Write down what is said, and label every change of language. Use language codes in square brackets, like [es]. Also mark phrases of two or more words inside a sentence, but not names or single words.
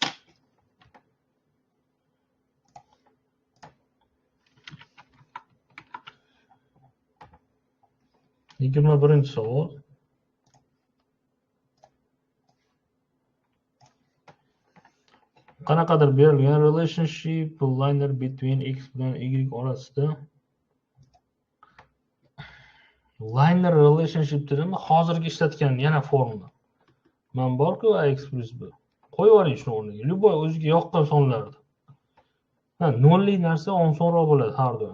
[uz] Birinchi savol. Qanaqadir berilgan [en] relationship linear between x [uz] bilan y orasida. [en] Linear relationship [uz] dedim, hozirgi ishlatgan yana formula. Men bor-ku ax plus b. Qo'yib oling shuni o'rniga. Любой o'ziga yoqqan sonlarda. Ha, nolli narsa osonroq bo'ladi har doim.